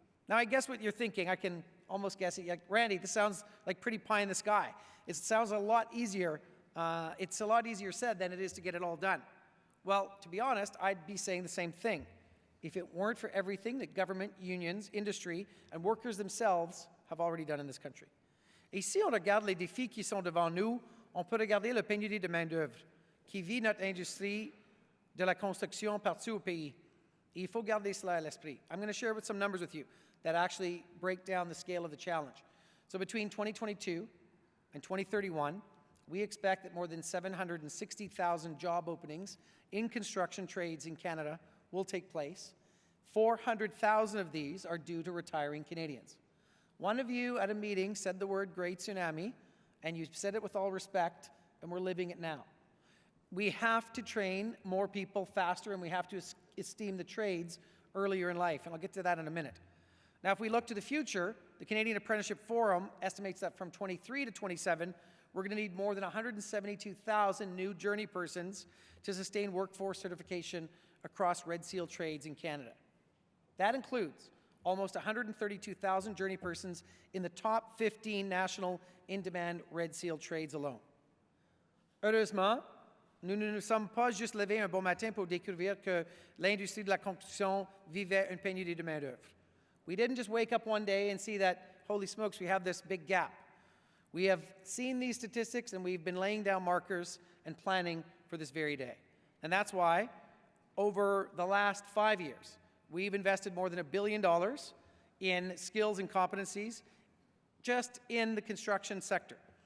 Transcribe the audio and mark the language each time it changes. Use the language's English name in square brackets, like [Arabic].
[English] Now, I guess what you're thinking, I can almost guess it. Like, Randy, this sounds like pretty pie in the sky. It sounds a lot easier. It's a lot easier said than it is to get it all done. Well, to be honest, I'd be saying the same thing. If it weren't for everything that government, unions, industry, and workers themselves have already done in this country. [French] Et si on regarde les défis qui sont devant nous, on peut regarder le pénurie de main-d'œuvre qui vit notre industrie de la construction partout au pays. Et il faut garder cela à l'esprit. [English] I'm going to share some numbers with you that actually break down the scale of the challenge. So between 2022 and 2031, we expect that more than 760,000 job openings in construction trades in Canada will take place. 400,000 of these are due to retiring Canadians. One of you at a meeting said the word great tsunami, and you said it with all respect, and we're living it now. We have to train more people faster, and we have to esteem the trades earlier in life, and I'll get to that in a minute. Now, if we look to the future, the Canadian Apprenticeship Forum estimates that from 23 to 27, we're going to need more than 172,000 new journey persons to sustain workforce certification across Red Seal trades in Canada. That includes almost 132,000 journey persons in the top 15 national in-demand Red Seal trades alone. [French] Heureusement, nous ne nous sommes pas juste levés un bon matin pour découvrir que l'industrie de la construction vivait une pénurie de main-d'œuvre. [English] We didn't just wake up one day and see that, holy smokes, we have this big gap. We have seen these statistics, and we've been laying down markers and planning for this very day. And that's why, over the last 5 years, we've invested more than $1 billion in skills and competencies just in the construction sector.